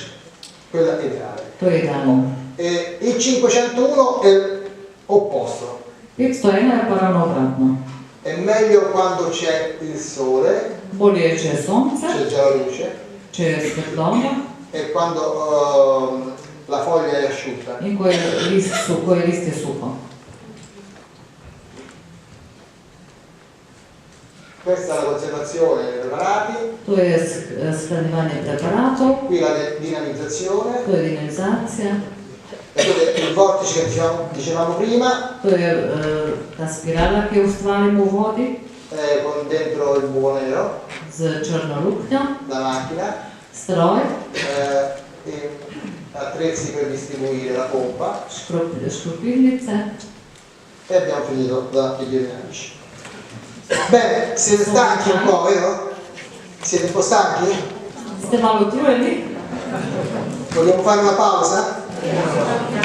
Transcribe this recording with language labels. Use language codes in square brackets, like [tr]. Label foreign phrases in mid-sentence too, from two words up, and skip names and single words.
[it] quella ideale. [sl] To je idealno. [it] Il 501 è opposto. [sl] 501 je pa ravno obratno. [it] È meglio quando c'è il sole, [sl] Bolje je, če je sonce, [it] c'è già la luce, [sl] če je svetloba [it] e quando la foglia è asciutta. [sl] in ko je list je suho. [it] Questa è la conservazione dei preparati, [sl] To je shranjevanje preparatov, [it] qui la dinamizzazione, [sl] to je dinamizacija, [it] e questo è il vortice che dicevamo prima, [sl] to je ta spirala, ki jo ustvarimo v vodi [it] con dentro il buco nero, [sl] z črno luknjo, [it] la macchina, [sl] stroj, [it] e attrezzi per distribuire la pompa, [sl] škropilnice. [it] e abbiamo finito da igienici. Bene, siete stanchi un po', vero? Siete un po' stanchi? [sl] Ste malo utrujeni? [it] Vogliamo fare una pausa?